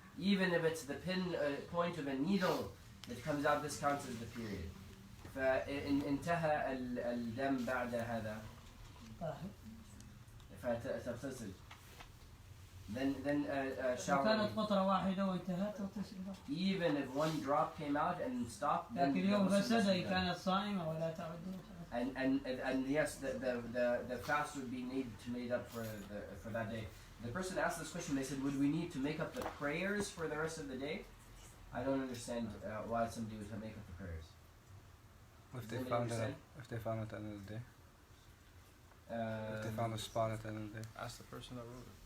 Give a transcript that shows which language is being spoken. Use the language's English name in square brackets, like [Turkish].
[English] Even if it's the point of a needle that comes out, this counts as the period. [Arabic] فإن انتهى الدم بعد هذا فتغتسل. [English] Then shower. [Arabic] كانت قطرة واحدة وانتهت تغتسل. [English] Even if one drop came out and stopped. [Arabic] لكن اليوم غسل كانت صائمة ولا تعد. [English] And yes, the fast would be made up for that day. The person asked this question. They said, would we need to make up the prayers for the rest of the day? I don't understand why somebody would make up the prayers. If they found it at the end of the day. If they found a spot at the end of the day. Ask the person that wrote it.